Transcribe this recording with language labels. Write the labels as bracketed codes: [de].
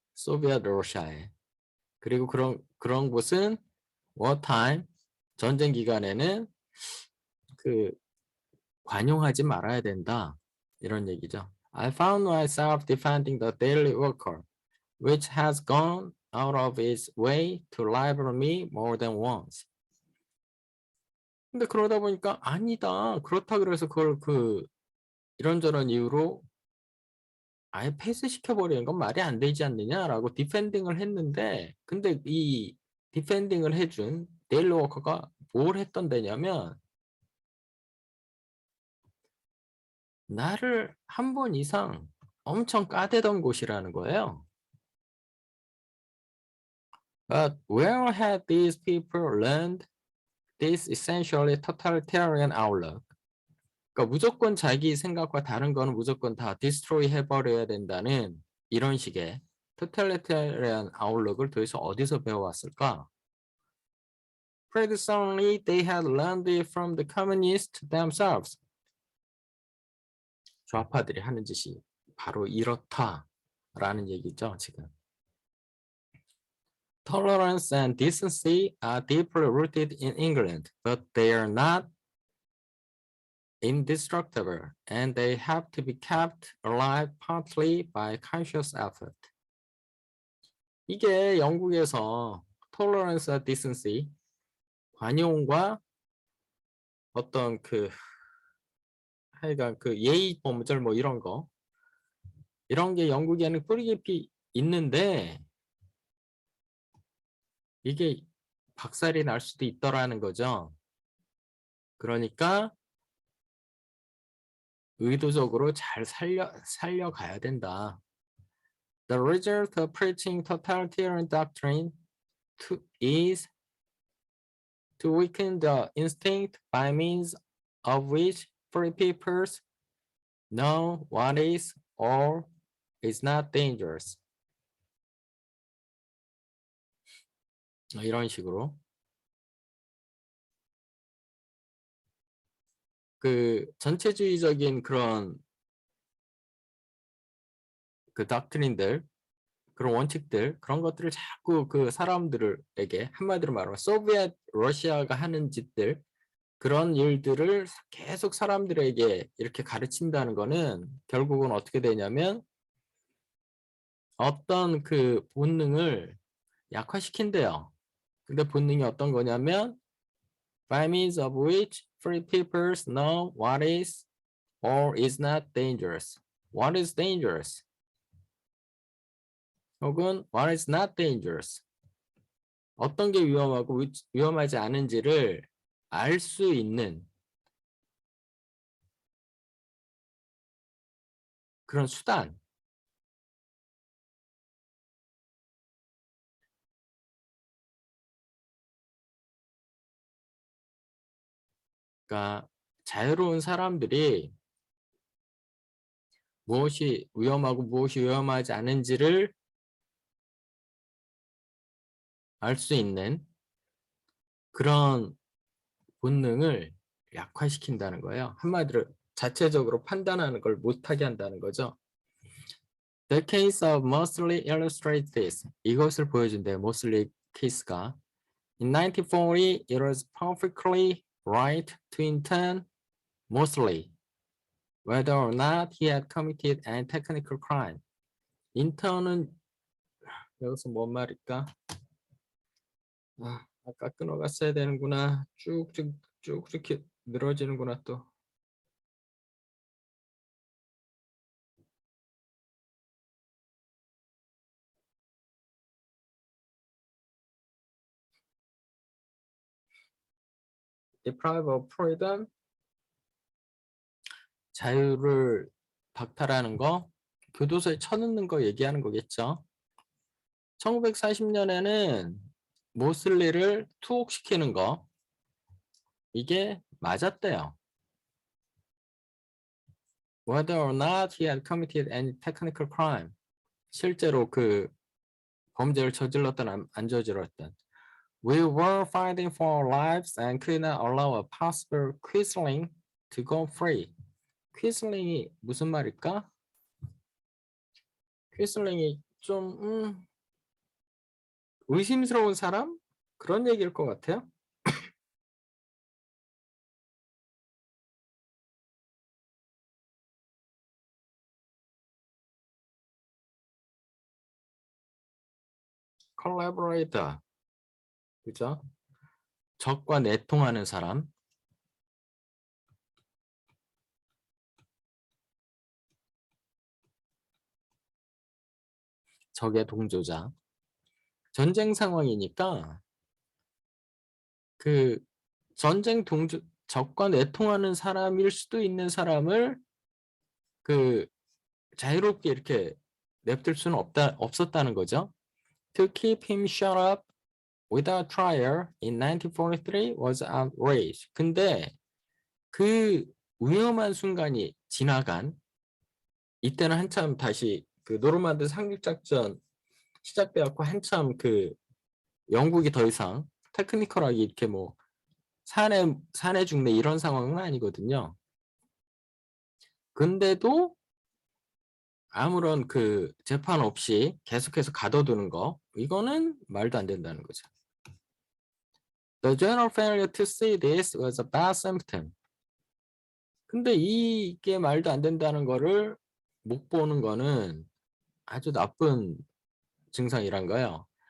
[ko] 소비에트 러시아에. 그리고 그런 곳은 wartime, 전쟁 기간에는 그 관용하지 말아야 된다. 이런 얘기죠. [en] I found myself defending the daily worker, which has gone out of its way to libel me more than once. [ko] 근데 그러다 보니까 아니다. 그렇다 그래서 그걸 그 이런저런 이유로 아예 패스시켜버리는 건 말이 안 되지 않느냐라고 디펜딩을 했는데, 근데 이 디펜딩을 해준 데일리 워커가 뭘 했던 데냐면 나를 한 번 이상 엄청 까대던 곳이라는 거예요. [en] But where had these people learned this essentially totalitarian outlook? [ko] 그러니까 무조건 자기 생각과 다른 거는 무조건 다 디스트로이 해버려야 된다는 이런 식의 [en] totalitarian outlook [ko] 을 도대체 어디서 배워왔을까? [en] Traditionally, they had learned it from the communists themselves. [ko] 좌파들이 하는 짓이 바로 이렇다라는 얘기죠, 지금. [en] Tolerance and decency are deeply rooted in England, but they are not indestructible, and they have to be kept alive partly by conscious effort. [ko] 이게 영국에서 [en] tolerance and decency, [ko] 관용과 어떤 그 하여간 그 예의 범절 뭐 이런 게 영국에는 뿌리 깊이 있는데 이게 박살이 날 수도 있더라는 거죠. 그러니까 의도적으로 잘 살려가야 된다. [en] The result of preaching totalitarian doctrine is to weaken the instinct by means of which free peoples know what is or is not dangerous. [ko] 이런 식으로 그 전체주의적인 그런 그 닥트린들, 그런 원칙들, 그런 것들을 자꾸 그 사람들에게 한마디로 말하면 소비에트 러시아가 하는 짓들, 그런 일들을 계속 사람들에게 이렇게 가르친다는 거는 결국은 어떻게 되냐면 어떤 그 본능을 약화시킨대요. 근데 본능이 어떤 거냐면 [en] by means of which free people know what is or is not dangerous. What is dangerous? [ko] 혹은 [en] what is not dangerous. [ko] 어떤 게 위험하고 위험하지 않은지를 알 수 있는 그런 수단. 그러니까 자유로운 사람들이 무엇이 위험하고 무엇이 위험하지 않은지를 알 수 있는 그런 본능을 약화시킨다는 거예요. 한마디로 자체적으로 판단하는 걸 못하게 한다는 거죠. [en] The case of Mosley illustrates this. [ko] 이것을 보여준대요. 모슬리 케이스가. [en] In 1940, it was perfectly right to intern Mosley, whether or not he had committed any technical crime. [ko] 인턴은 여기서 뭔 말일까? 아까 끊어갔어야 되는구나. 쭉쭉 이렇게 늘어지는구나 또. [en] Deprive of freedom. [ko] 자유를 박탈하는 거. 교도소에 쳐넣는 거 얘기하는 거겠죠. 1940년에는 모슬리를 투옥시키는 거. 이게 맞았대요. [en] Whether or not he had committed any technical crime. [ko] 실제로 그 범죄를 저질렀던 안 저질렀던. [en] We were fighting for our lives and could not allow a possible Quisling to go free. [ko] 퀴슬링이 무슨 말일까? 퀴슬링이 좀 의심스러운 사람? 그런 얘기일 것 같아요. collaborator. 그죠? 적과 내통하는 사람. 적의 동조자. 전쟁 상황이니까 그 전쟁 동조 적과 내통하는 사람일 수도 있는 사람을 그 자유롭게 이렇게 냅둘 수는 없었다는 거죠. [en] To keep him shut up without trial in 1943 was outrage. [ko] 근데 그 위험한 순간이 지나간 이때는 한참 다시 그 노르만드 상륙작전 시작되었고 한참 그 영국이 더 이상 테크니컬하게 이렇게 뭐 사내 중내 이런 상황은 아니거든요. 근데도 아무런 그 재판 없이 계속해서 가둬두는 거 이거는 말도 안 된다는 거죠. [en] The general failure to see this was a bad symptom. [ko] 근데 이게 말도 안 된다는 거를 못 보는 거는 아주 나쁜 증상이란 거예요.